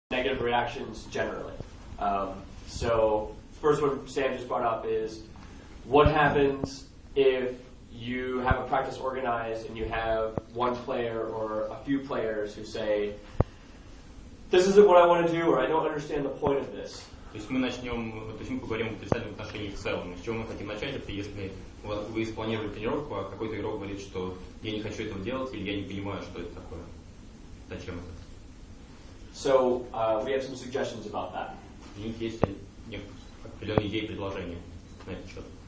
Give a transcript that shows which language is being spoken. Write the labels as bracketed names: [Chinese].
[English] negative reactions generally. So first one Sam just brought up is what happens if you have a practice organized and you have one player or a few players who say, this isn't what I want to do, or I don't understand the point of this. [Russian] То есть мы поговорим об отрицательном отношении в целом. С чего мы хотим начать, это если вы спланировали тренировку, а какой-то игрок говорит, что я не хочу этого делать, или я не понимаю, что это такое. Зачем это? [English] So we have some suggestions about that. [Russian] У них есть определенные идеи и предложения на этот счет.